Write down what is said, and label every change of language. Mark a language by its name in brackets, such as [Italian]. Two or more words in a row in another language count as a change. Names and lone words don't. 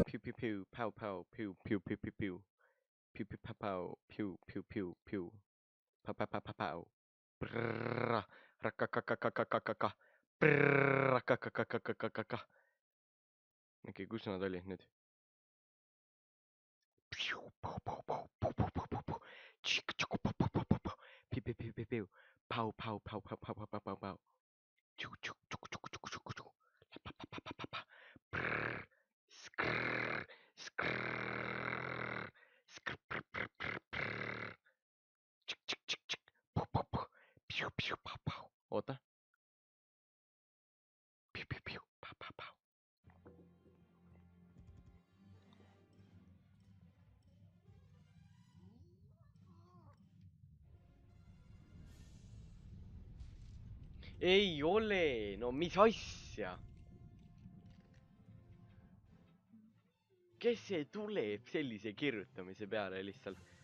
[Estonian] piu piu, pau pau, piu piu piu piu piu, piu piu pau pau, piu piu piu piu, pau pau pau pau pau, brrrra, rakakakakakakaka, brrrra, rakakakakakaka. Okei, kus nad olid nüüd? Piu, pau pau pau, pau pau pau pau pau, tšik tšuku pau pau pau pau pau, piu piu piu piu piu, pau pau pau pau pau pau pau pau pau, tšuk tšuk tšuk tšuk tšuk tšuk tšuk, la pa pa pa pa pa pa, brrrr, skrrr, skrrr, skrrr, brrr brrr brrr, tšik tšik tšik tšik, pau pau pau, piu piu pau pau, oota, piu piu piu, pau pau pau. Ei ole, no mis asja? Kes see tuleb sellise kirjutamise peale lihtsalt?